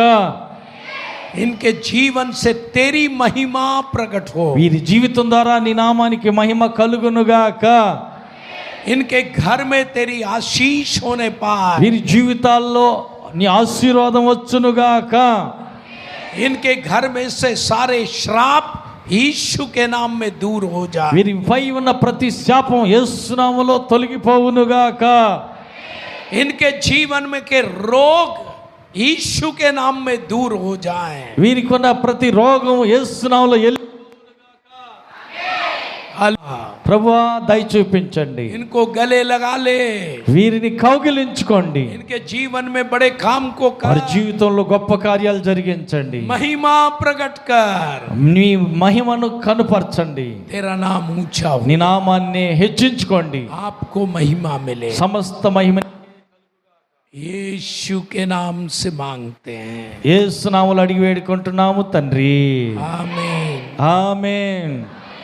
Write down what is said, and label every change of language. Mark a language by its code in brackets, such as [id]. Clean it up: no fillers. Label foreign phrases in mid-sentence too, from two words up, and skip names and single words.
[hi] इनके जीवन से तेरी महिमा प्रकट हो, [te] వీరి జీవితం ద్వారా నీ నామానికి మహిమ కలుగునుగాక. [hi] इनके घर में तेरी आशीष होने पाए, [te] వీరి జీవితాల్లో నీ ఆశీర్వాదం వచ్చునుగాక. [hi] इनके घर में से सारे श्राप यीशु के नाम में दूर हो जाए, [te] వీరిపై ఉన్న ప్రతి శాపం యేసు నామములో తొలగిపోవునుగాక. [hi] इनके जीवन में के रोग यीशु के नाम में दूर हो जाए, [te] వీరికి ఉన్న ప్రతి రోగం యేసు నామములో ప్రభువా దయ చూపించండి. [hi] इनको गले लगा ले, [te] వీరిని కౌగిలించుకోండి. [hi] इनके जीवन में बड़े काम को [te] వారి [hi] कर, [te] జీవితంలో గొప్ప కార్యాలు జరిగించండి. [hi] महिमा प्रकट कर, [te] నీ మహిమను కనుపరచండి. [hi] तेरा नाम ऊंचा हो, [te] నీ నామాన్ని హెచ్చించుకోండి. [hi] आपको महिमा मिले, [te] సమస్త మహిమ [hi] यीशु के नाम से मांगते हैं, [te] యేసు నామములో అడిగి వేడుకుంటున్నాము తండ్రి. [hi] आमीन. [te] ఆమేన్.